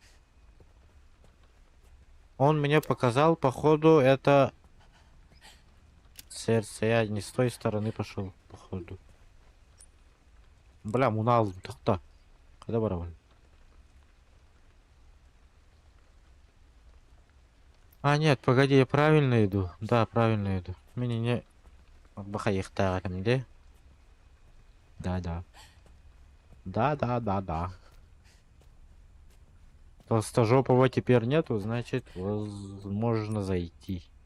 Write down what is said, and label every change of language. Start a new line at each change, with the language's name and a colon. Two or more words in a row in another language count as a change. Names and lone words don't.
Russian: Он мне показал, походу, это сердце. Я не с той стороны пошел, походу. Бля, мунал, так-то. Когда барабан? А, нет, погоди, я правильно иду. Да, правильно иду. Мне не... Бахаехтарем, да? Да-да. Да. Толстожопого теперь нету, значит, возможно зайти.